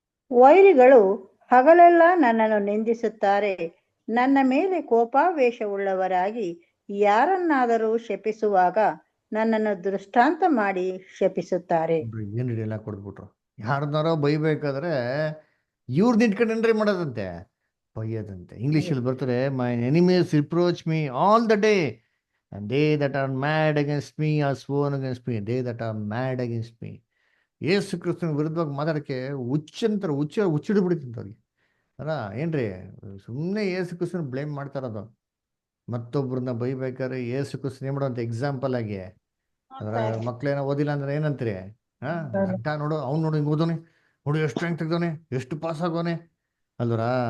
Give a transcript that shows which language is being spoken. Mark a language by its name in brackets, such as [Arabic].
[Kannada] ವೈರಿಗಳು ಹಗಲೆಲ್ಲ ನನ್ನನ್ನು ನಿಂದಿಸುತ್ತಾರೆ, ನನ್ನ ಮೇಲೆ ಕೋಪಾವೇಶವುಳ್ಳವರಾಗಿ ಯಾರನ್ನಾದರೂ ಶಪಿಸುವಾಗ ನನ್ನನ್ನು ದೃಷ್ಟಾಂತ ಮಾಡಿ ಶಪಿಸುತ್ತಾರೆ. ಏನ್ ಎಲ್ಲ ಕೊಡ್ಬಿಟ್ರು, ಯಾರನ್ನಾರೋ ಬೈಬೇಕಾದ್ರೆ ಇವ್ರ ನಿಂತ್ಕೊಂಡ್ರೆ ಮಾಡೋದಂತೆ, ಬೈಯೋದಂತೆ. ಇಂಗ್ಲಿಷಲ್ಲಿ ಬರ್ತಾರೆ, [English] My enemies reproach me all the day and they that are mad against me are sworn against me, they that are mad against me. [Kannada] ಯೇಸು ಕ್ರಿಸ್ತನ ವಿರುದ್ಧವಾಗಿ ಮಾತಾಡಕ್ಕೆ ಹುಚ್ಚಿಡ್ಬಿಡ್ತಿಂತ ಅವ್ರಿಗೆ. ಅಲ್ಲ ಏನ್ರಿ, ಸುಮ್ಮನೆ ಏಸು ಕ್ರಿಸ್ತನ ಬ್ಲೇಮ್ ಮಾಡ್ತಾ ಇರೋದು. ಮತ್ತೊಬ್ರನ್ನ ಬೈಬೇಕಾದ್ರೆ ಏಸು ಕ್ರಿಸ್ತನ ಏನ್ ಮಾಡೋಂತ ಎಕ್ಸಾಂಪಲ್ ಆಗಿ ಅದ್ರ ಮಕ್ಳೇನೋ ಓದಿಲ್ಲ ಅಂದ್ರೆ ಏನಂತೀರಿ? ಹಾ, ಗಂಟ ನೋಡು, ಅವ್ನು ನೋಡು ಹಿಂಗ್ ಓದೋನೆ, ನೋಡು ಎಷ್ಟು ರ್ಯಾಂಕ್ ತೆಗ್ದವನೆ, ಎಷ್ಟು ಪಾಸ್ ಆಗೋನೆ ಅಲ್ವರ.